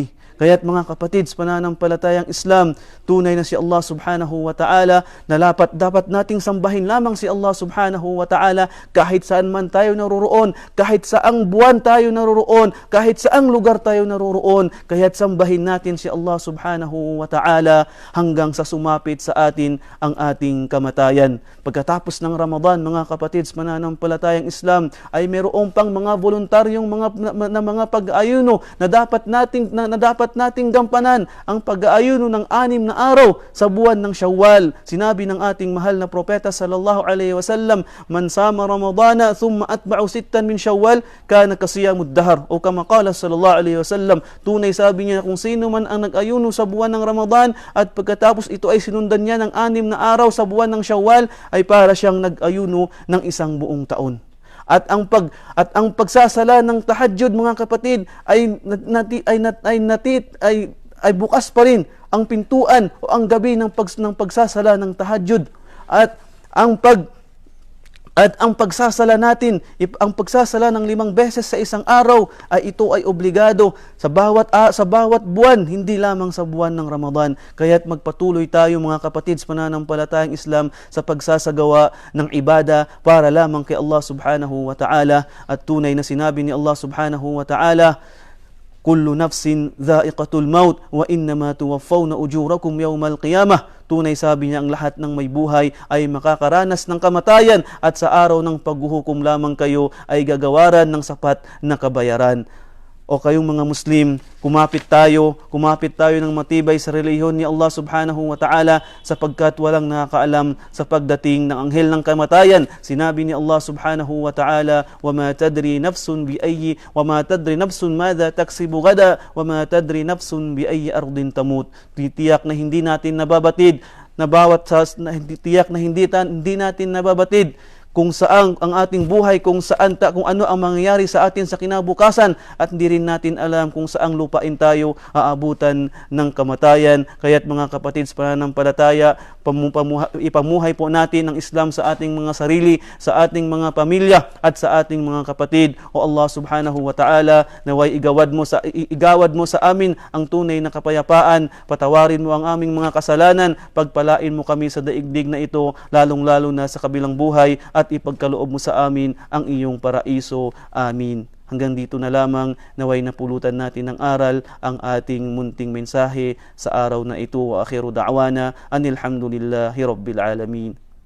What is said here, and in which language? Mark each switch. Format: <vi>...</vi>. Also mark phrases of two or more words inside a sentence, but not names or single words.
<tl>Kaya't mga kapatid sa pananampalatayang Islam, tunay na si Allah</tl> <ar>سبحانه وتعالى</ar> <tl>na dapat nating sambahin lamang si Allah</tl> <ar>سبحانه وتعالى</ar> <tl>kahit saan man tayo naroroon, kahit saang buwan tayo naroroon, kahit saang lugar tayo naroroon. Kaya't sambahin natin si Allah</tl> <ar>سبحانه وتعالى</ar> <tl>hanggang sa sumapit sa atin ang ating kamatayan. Pagkatapos ng Ramadan, mga kapatid sa pananampalatayang Islam, ay mayroong pang mga voluntaryong mga pag-aayuno na dapat nating gampanan ang pag-aayuno ng 6 na araw sa buwan ng Shawwal. Sinabi ng ating mahal na propeta</tl> <ar>صلى الله عليه وسلم من صام رمضان ثم أتبعه 6 من شوال كان كصيام الدهر, o كما قال صلى الله عليه وسلم.</ar> <tl>Tunay sabi niya, kung sino man ang nag-ayuno sa buwan ng Ramadan at pagkatapos ito ay sinundan niya ng 6 na araw sa buwan ng Shawwal, ay para siyang nag-ayuno ng isang buong taon. At ang pagsasala ng tahajjud, mga kapatid, ay bukas pa rin ang pintuan o ang gabi ng pagsasala ng tahajjud. At ang At ang pagsasala natin, ang pagsasala ng 5 beses sa isang araw ay ito ay obligado sa bawat buwan, hindi lamang sa buwan ng Ramadan. Kaya't magpatuloy tayo mga kapatid sa pananampalatayang Islam sa pagsasagawa ng ibada para lamang kay Allah</tl> <ar>سبحانه وتعالى.</ar> <tl>At tunay na sinabi ni Allah</tl> <ar>سبحانه وتعالى كل نفس ذائقة الموت وإنما توفون أجوركم يوم القيامة.</ar> <tl>Tunay sabi niya, ang lahat ng may buhay ay makakaranas ng kamatayan at sa araw ng paghuhukom lamang kayo ay gagawaran ng sapat na kabayaran. O kayong mga Muslim, kumapit tayo ng matibay sa relihiyon ni Allah</tl> <ar>سبحانه وتعالى</ar> <tl>sapagkat walang nakakaalam sa pagdating ng anghel ng kamatayan. Sinabi ni Allah</tl> <ar>سبحانه وتعالى, وَمَا تَدْرِي نَفْسٌ مَاذَا تَكْسِبُ غَدًا وَمَا تَدْرِي نَفْسٌ بِأَيِّ أَرْضٍ تَمُوتُ.</ar> <tl>Tiyak na hindi natin nababatid hindi natin nababatid kung saan ang ating buhay, kung ano ang mangyayari sa atin sa kinabukasan, at hindi rin natin alam kung saang lupain tayo aabutan ng kamatayan. Kaya't mga kapatid sa pananampalataya, ipamuhay po natin ang Islam sa ating mga sarili, sa ating mga pamilya at sa ating mga kapatid.</tl> <ar>O Allah سبحانه وتعالى,</ar> <tl>naway igawad mo sa amin ang tunay na kapayapaan, patawarin mo ang aming mga kasalanan, pagpalain mo kami sa daigdig na ito, lalong-lalo na sa kabilang buhay, at ipagkaloob mo sa amin ang iyong paraiso. Amin. Hanggang dito na lamang, naway napulutan natin ng aral ang ating munting mensahe sa araw na ito.</tl> <ar>وآخر دعوانا أن الحمد لله رب العالمين.</ar>